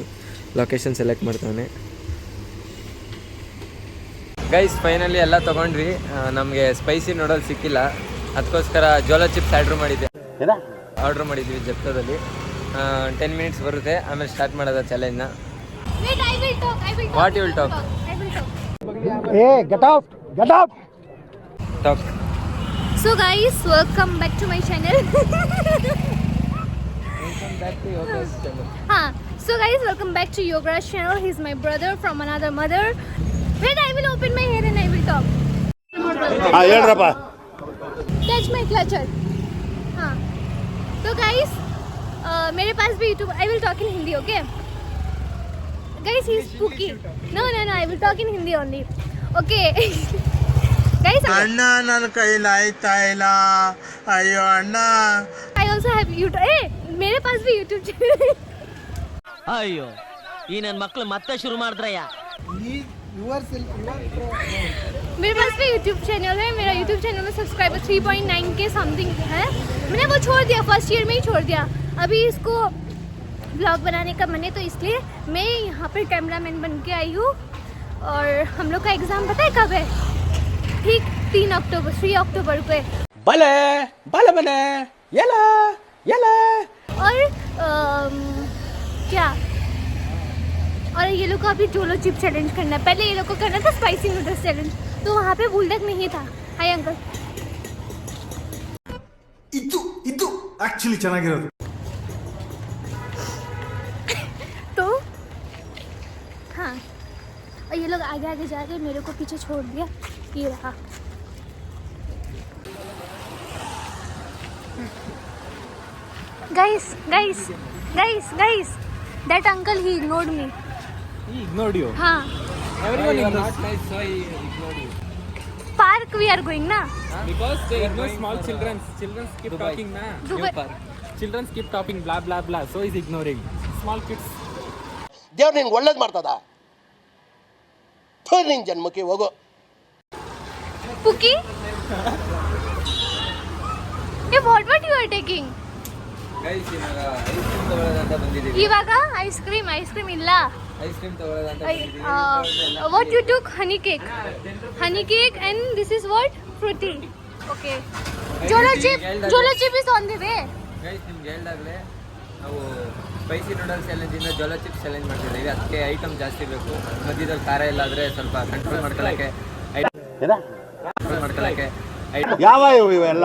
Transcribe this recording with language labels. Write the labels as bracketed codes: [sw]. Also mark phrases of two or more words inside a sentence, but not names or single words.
[en] location select [kn] ಮಾಡ್ತಾನೆ. [en] guys, finally [kn] ಎಲ್ಲ ತೊಗೊಂಡ್ವಿ. ನಮಗೆ [en] spicy noodles [kn] ಸಿಕ್ಕಿಲ್ಲ. ಅದಕ್ಕೋಸ್ಕರ ಜೋಲೋ [en] chips order [kn] ಮಾಡಿದ್ವಿ ಜೆಪ್ಟೋದಲ್ಲಿ. 10 ಮಿನಿಟ್ಸ್ ಬರುತ್ತೆ, ಆಮೇಲೆ ಸ್ಟಾರ್ಟ್ ಮಾಡೋದ ಚಾಲೆಂಜ್ನ. [en] What you will talk? Talk. So guys, welcome back to my channel. So guys, welcome back to Yogaraj channel. He's my brother from another mother. Wait, I will open my hair and I will talk. [kn] ಹೇಳ್ರಪ್ಪ. [en] Touch my clutcher. So guys, [hi] मेरे पास भी YouTube. [en] I will talk in Hindi, okay? Guys, he's spooky. No, I will talk in Hindi only. Okay. Guys, [kn] ಅಣ್ಣ ನನ್ನ ಕೈಲಿ ಆಯ್ತಾ ಇಲ್ಲ, ಅಯ್ಯೋ ಅಣ್ಣ. [en] I also have YouTube. Hey, [hi] मेरे पास भी [en] YouTube channel. [kn] ಅಯ್ಯೋ, ಈ ನನ್ನ ಮಕ್ಕಳು ಮತ್ತೆ ಶುರು ಮಾಡಿದ್ರಯ್ಯ. [hi] मेरे पास भी YouTube चैनल है. मेरा YouTube चैनल में सब्सक्राइबर 3.9K समथिंग है. मैंने वो छोड़ दिया, [en] first year [hi] में ही छोड़ दिया. अभी इसको ब्लॉग बनाने का मन है, तो इसलिए मैं यहाँ पर कैमरामैन बन के आई हूँ. और हम लोग का एग्ज़ाम पता है कब है? ठीक 3 अक्टूबर को है. [kn] ಬಲೆ ಬಲೆ ಬಲೆ ಎಲ್ಲ ಎಲ್ಲ. [hi] और क्या, और ये लोग को अभी जोलो [en] chip challenge [hi] करना है. पहले ये लोग को करना था [en] spicy noodles challenge, [hi] तो वहाँ पे बुलडक नहीं था. [en] hi uncle. [kn] ಇದು ಆಕ್ಚುಲಿ ಚೆನ್ನಾಗಿರೋದು. [hi] तो हाँ, और ये लोग आगे आगे जा रहे, मेरे को पीछे छोड़ दिया. ये रहा. [en] Guys, that uncle, he ignored me. He ignored you? [hi] हाँ. [en] Everyone ignores. Park we are going na. Because they ignore small children. Children keep talking na. Children keep talking blah blah blah. So he's ignoring small kids. [kn] ದೇವ್ರು ನಿನ್ಗೆ ಒಳ್ಳೇದು ಮಾಡ್ತದ. ನಿನ್ನ ಜನ್ಮಕ್ಕೆ ಹೋಗೋ. [en] Puki? Hey, what you are taking? [kn] ಗೈಸ್, ಇವಾಗ [en] ice cream [kn] ತಗೊಳ್ಳೋದಂತ ಬಂದಿದ್ದೀವಿ. ಇವಾಗ [en] ice cream [kn] ಇಲ್ಲ. [en] ice cream [kn] ತಗೊಳ್ಳೋದಂತ ಬಂದಿದ್ದೀವಿ. [en] What you took? Honey cake and this is what? Fruity. Okay. Jolo chip is on the way. [kn] ಗೈಸ್ ನಿಮ್ಗೆ ಹೇಳ್ದಾಗಲೇ ನಾವು [en] spicy noodles [kn] ಚಾಲೆಂಜಿಂದ ಜೋಲೋ [en] chips challenge [kn] ಮಾಡ್ತಿದ್ದೀವಿ. ಅದಕ್ಕೆ ಐಟಮ್ ಜಾಸ್ತಿ ಬೇಕು. ಮಧ್ಯದಲ್ಲಿ ಖಾರ ಇಲ್ಲ ಆದರೆ ಸ್ವಲ್ಪ ಕಂಟ್ರೋಲ್ ಮಾಡ್ಕೊಳ್ಳೋಕ್ಕೆ ಯಾವ ಇವೆಲ್ಲ